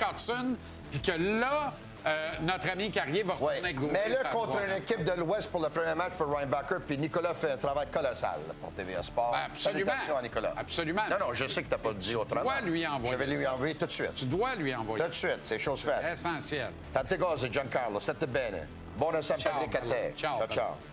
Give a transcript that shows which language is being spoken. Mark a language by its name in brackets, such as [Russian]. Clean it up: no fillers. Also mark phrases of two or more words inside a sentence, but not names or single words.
[French] Hudson, puis que là, notre ami Carrier va Oui, retourner avec Goulet. mais là, c'est la contre une troisième. équipe de l'Ouest pour le premier match pour Reinbacker, puis Nicolas fait un travail colossal là, pour TVA Sport. Ben, absolument. Salutations à Nicolas. Absolument. Non, non, je sais que tu n'as pas dit autrement. Tu dois lui envoyer Je vais lui ça. envoyer tout de suite. Tu dois lui envoyer. Tout de suite, c'est chose faite. Essentiel. [Italian] Tante cose, Giancarlo, sette bene. Buona San Ciao, Patrick a te. Carlo. Ciao, Ciao, ciao.